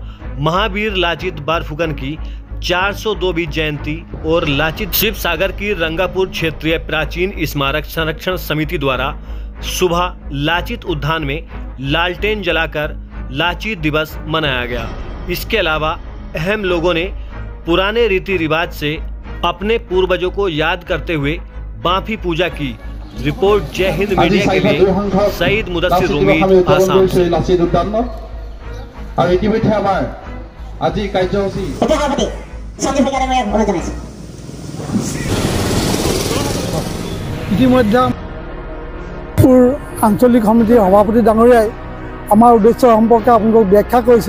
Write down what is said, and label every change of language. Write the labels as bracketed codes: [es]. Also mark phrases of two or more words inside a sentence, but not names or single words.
[hi] महावीर लाचित बरफुकन की 402वीं जयंती और लाचित शिवसागर की रंगापुर क्षेत्रीय प्राचीन स्मारक संरक्षण समिति द्वारा सुबह लाचित उद्यान में लालटेन जलाकर लाचित दिवस मनाया गया। इसके अलावा अहम लोगों ने पुराने रीति रिवाज से अपने पूर्वजों को याद करते हुए बाफी पूजा की। रिपोर्ट जय हिंद मीडिया के लिए सईद मुदस्सिर रूमी, आसाम से। [as] ইতিমধ্যে আঞ্চলিক সমিতিৰ সভাপতি ডাঙৰীয়াই আমাৰ উদ্দেশ্য সম্পৰ্কে আপোনালোকক ব্যাখ্যা কৰিছে।